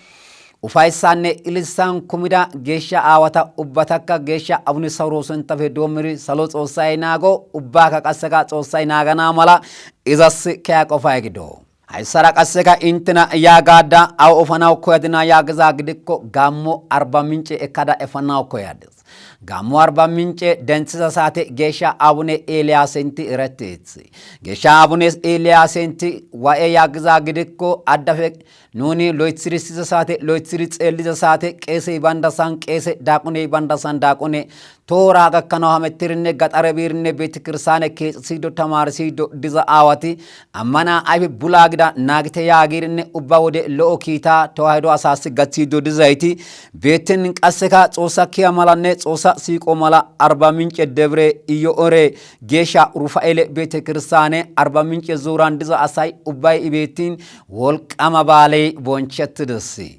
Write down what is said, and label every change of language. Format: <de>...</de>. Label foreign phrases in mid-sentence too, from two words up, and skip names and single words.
<wal>ኡፋይሳነ ኢልሳን ኩሚዳ ጌሻ አዋታ ኡባታካ ጌሻ አቡነ ሳውሮሰን ተፈ ዶምሪ ሰሎ ጾሳይ ናጎ ኡባካ ቀሰካ ጾሳይ ናገና ማላ ኢዛስ ከያቆፋይ ግዶ አይሰራ ቀሰካ ኢንትና ያጋዳ አው ኦፈናው ኮያድና ያግዛ ግድኮ ጋሞ አርባ ምንጭ እካዳ እፈናው ኮያድስ ጋሞ አርባ ምንጭ ደንጽሳ ሳቴ ጌሻ አቡነ ኤልያስንቲ ረቴት ጌሻ አቡነ ኤልያስንቲ ዋኤ ያግዛ ግድኮ አዳፈ ኑኒ ሎይትሪስ ሳቴ ሎይትሪ ጼልዘ ሳቴ ቄሴ ባንዳሳን ቄሴ ዳቁኔ ባንዳሳን ዳቁኔ ቶራ ገከናው ሀመትርነ ገጠረ ቢርነ ቤተ ክርስቲያን ከሲዶ ተማርሲዶ ዲዛ አዋቲ አማና አይብ ቡላግዳ ናግተ ያጊርነ ኡባ ወደ ሎኪታ ተዋሕዶ አሳስ ገቲዶ ዲዛይቲ ቤትን ቀሰካ ጾሳ ኪያ ማላነ ጾሳ ሲቆ ማላ አርባ ምንጭ ደብረ ኢዮኦሬ ጌሻ ሩፋኤል ቤተ ክርስቲያን አርባ ምንጭ ዙራን ዲዛ አሳይ ኡባይ ቤቲን ወልቀማ ባለ ቦንቸት ደሲ</wal>